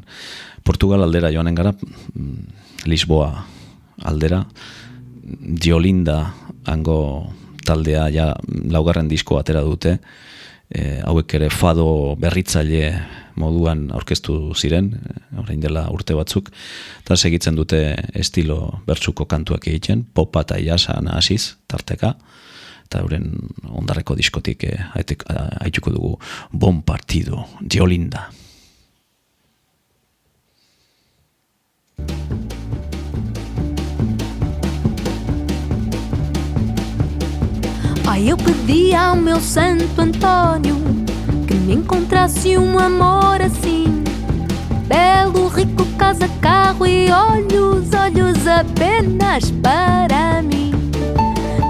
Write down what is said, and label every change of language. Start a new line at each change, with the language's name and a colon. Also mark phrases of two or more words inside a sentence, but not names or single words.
Basque: Portugal aldera joanen gara, Lisboa aldera, Diolinda hango taldea ja laugarren disko atera dute, hauek ere fado berritzaile moduan aurkeztu ziren, orain dela urte batzuk, eta segitzen dute estilo bertsuko kantuak egiten, popa eta jasa nahasiz tarteka, eta euren ondarreko diskotik haituko dugu Bon Partido, Diolinda.
Portuguese: Ai, eu pedi ao meu Santo Antônio que me encontrasse amor assim, belo, rico, casa, carro e olhos, olhos apenas para mim.